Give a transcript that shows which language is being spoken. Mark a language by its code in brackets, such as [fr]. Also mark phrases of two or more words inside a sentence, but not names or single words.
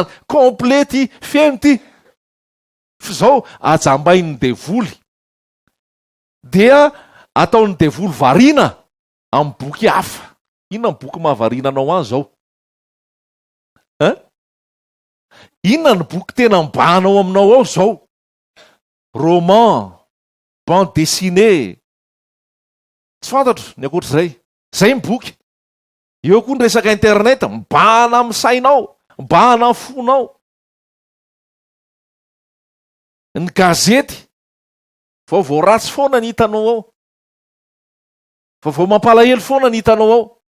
[mg] Komplety feno ity. Zao ajambain'ny devoly. Dia ataon'ny devoly variana amin'ny boky hafa. Inona ny boky mahavariana anao azy zao? Inona ny boky tena mbanao aminao ao zao? [fr] Roman, bande dessinée. [mg] Tsy fantatro ny akoatr'izay. Zay ny boky. Eo koa ny resaka internet, mbana amin'ny sainao, mbana amin'ny fonao. Ny gazety, vaovao ratsy foana ny hitanao ao, vaovao mampalahelo foana ny hitanao ao.